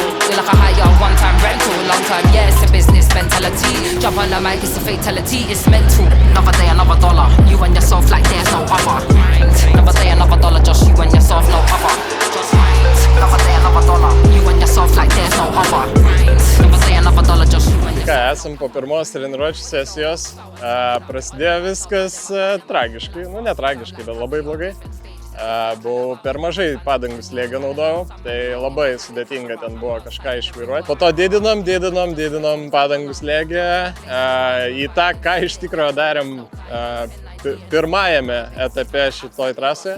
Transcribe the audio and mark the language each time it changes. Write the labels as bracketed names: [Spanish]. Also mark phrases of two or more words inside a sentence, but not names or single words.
[English] You're like a higher one-time rental. Long time, yeah, it's a business mentality. Jump on the mic, it's a fatality, it's mental. Another day, another dollar. You and yourself like there's no other. Another day, another dollar. Just you and yourself, no other. Another day, another dollar. You and yourself like there's no other. Another day, another dollar. Just you and yourself. [Lithuanian] Esam po pirmos treniruočių sesijos, prasidėjo viskas tragiškai, ne tragiškai, bet labai blogai. Buvau per mažai padangų slėgio naudojau, tai labai sudėtinga ten buvo kažką išvairuoti. Po to didinom padangų slėgį į tą, ką iš tikrųjų darėm pirmajame etape šitoj trasoje.